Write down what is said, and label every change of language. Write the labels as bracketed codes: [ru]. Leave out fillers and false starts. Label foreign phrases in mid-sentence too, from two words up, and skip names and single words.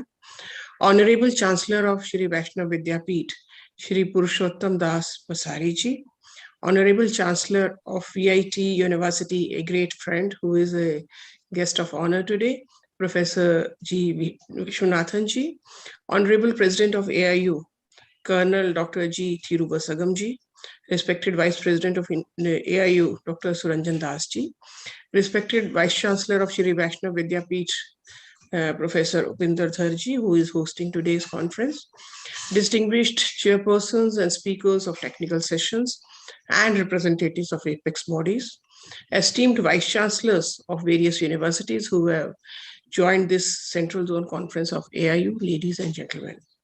[en] Honorable Chancellor of Shri Vaishnav Vidyapeeth, Shri Purushottam Das Pasariji. Honorable Chancellor of VIT University, a great friend who is a guest of honor today, Professor G. Vishwanathanji. Honorable President of AIU, Colonel Dr. G. Thiruvasagamji. Respected Vice President of AIU, Dr. Suranjan Dasji. Respected Vice Chancellor of Shri Vaishnav Vidyapeeth, Professor Upinder Dharji, who is hosting today's conference. Distinguished chairpersons and speakers of technical sessions and representatives of apex bodies. Esteemed Vice Chancellors of various universities who have joined this Central Zone Conference of AIU, ladies and gentlemen.